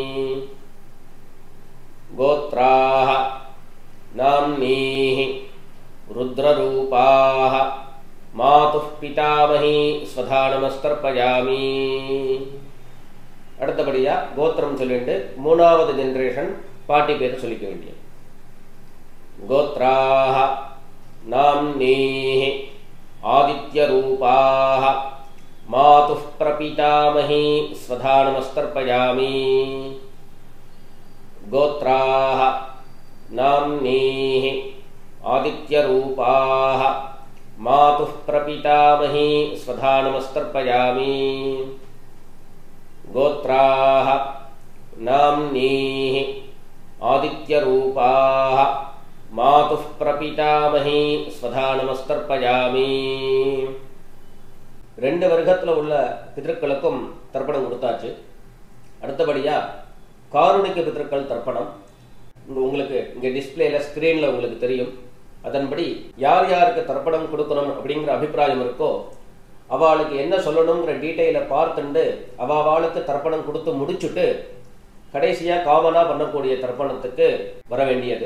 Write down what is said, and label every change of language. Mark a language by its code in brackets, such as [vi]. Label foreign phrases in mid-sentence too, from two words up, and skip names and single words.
[sa] गोत्राः नाम्नीः रुद्ररूपाः मातुः पितामही स्वधा नमस्तर्पयामि। [ta] அடுத்தபடியா கோத்திரம் சொல்லிட்டு மூணாவது ஜெனரேஷன் பாட்டி பேர் சொல்லிக்க வேண்டியது. [sa] கோத்ராः नाम्नीः आदित्यरूपाः मातुः प्रपितामही स्वधा नमस्तर्पयामि। गोत्राः नाम्नीः आदित्यरूपाः मातुः प्रपितामही स्वधा नमस्तर्पयामि। गोत्राः नाम्नीः आदित्यरूपाः मातुः प्रपितामही स्वधा नमस्तर्पयामि। [ta] ரெண்டு வர்க்கத்துல உள்ள பிதர்களுக்கும் தர்ப்பணம் கொடுத்தாச்சு. அடுத்தபடியா காருணிக பிதர்கள் தர்ப்பணம் உங்களுக்கு இங்க [en] displayல screenல [ta] உங்களுக்கு தெரியும். அதன்படி யார் யாருக்கு தர்ப்பணம் கொடுக்கணும் அப்படிங்கிற அபிப்பிராயம் இருக்கோ அவளுக்கு என்ன சொல்லணுங்கிற டீட்டெயிலை பார்த்துட்டு அவளுக்கு தர்ப்பணம் கொடுத்து முடிச்சுட்டு கடைசியா காமனா பண்ணக்கூடிய தர்ப்பணத்துக்கு வர வேண்டியது.